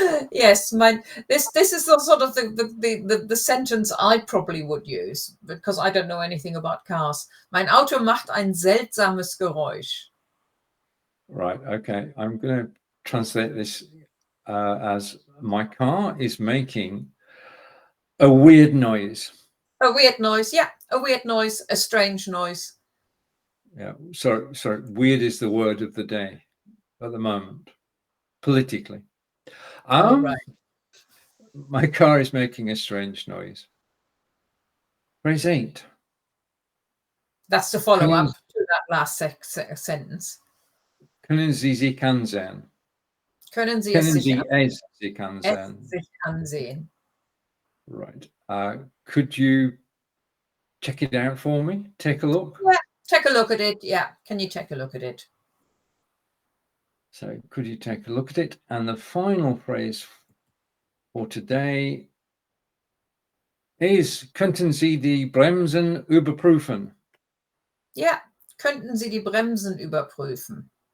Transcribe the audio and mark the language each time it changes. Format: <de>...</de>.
<en>Yes, this is the sort of the sentence I probably would use because I don't know anything about cars.</en> <de>Mein Auto macht ein seltsames Geräusch.</de> <en>Right. Okay. I'm going to translate this as my car is making a weird noise. A weird noise, yeah, a weird noise, a strange noise. Yeah. Sorry. Weird is the word of the day at the moment, politically. Right. My car is making a strange noise. Phrase 8. That's the follow-up to that last sentence.</en> <de>Können Sie sich ansehen? Können Sie Können Sie es sich ansehen? sich ansehen?</de> <en>Right. Could you check it out for me? Take a look. Yeah, take a look at it. Yeah, can you take a look at it? So could you take a look at it? And the final phrase for today is</en> <de>Könnten Sie die Bremsen überprüfen?</de> <en>Yeah, könnten Sie die Bremsen überprüfen?</en>